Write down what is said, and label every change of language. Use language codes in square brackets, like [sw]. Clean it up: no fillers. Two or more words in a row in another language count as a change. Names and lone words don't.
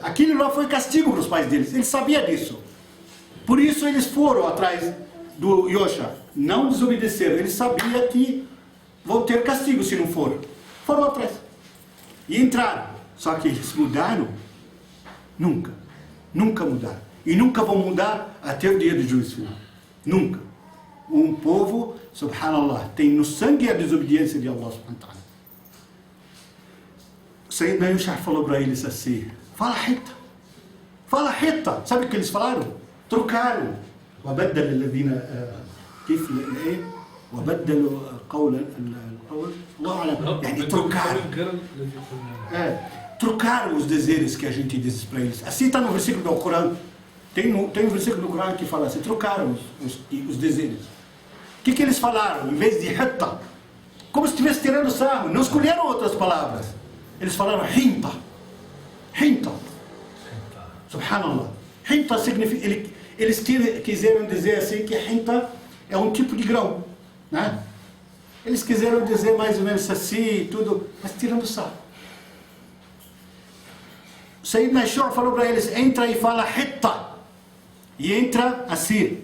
[pt] Aquilo lá foi castigo para os pais deles, eles sabiam disso. Por isso eles foram atrás do Yosha, não desobedeceram, eles sabiam que vão ter castigo se não for. Foram atrás. E entraram. Só que eles mudaram? Nunca. Nunca mudaram. E nunca vão mudar até o dia do juízo final. Nunca. Um povo, subhanallah, tem no sangue a desobediência de [ar] الله سبحانه وتعالى. [pt] Sayyidina Yusha falou para eles assim, fala Hitta. Fala Hitta. Sabe o que eles falaram? Trocaram. [ar] وبدل الذين كيف ايه وبدلوا قول الله اعلم يعني [pt] trocaram os desejos que a gente diz para eles. Assim está no versículo do Corão. Tem um versículo do Corão que fala assim, trocaram os desejos. O que eles falaram? Em vez de Hitta, como se estivesse tirando sarro, não escolheram outras palavras. Eles falaram Hinta. Hinta. Subhanallah. Hinta significa, eles quiseram dizer assim que Hinta é um tipo de grão, né? Eles quiseram dizer mais ou menos assim, tudo, mas tirando sarro. Sayyidina Yusha falou para eles, entra e fala Hitta. E entra assim.